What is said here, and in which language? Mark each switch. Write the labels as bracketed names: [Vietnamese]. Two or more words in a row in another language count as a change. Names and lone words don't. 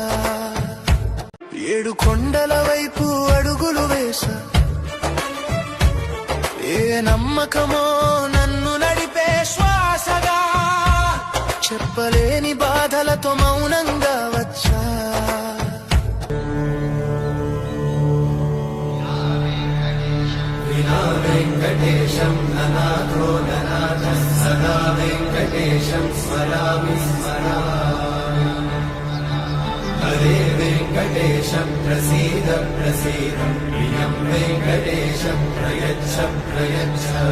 [Telugu] ఏడు కొండల వైపు అడుగులు వేసా ఏ నమ్మకమో నన్ను నడిపే శ్వాసగా చెప్పలేని బాధలతో మౌనంగా వచ్చా [Sanskrit] वेङ्कटेशं ननाथो ननाथः सदा वेङ्कटेशं स्मरामि स्मरामि हरे वेङ्कटेशं प्रसीद प्रसीद प्रियं वेङ्कटेशं प्रयच्छ प्रयच्छ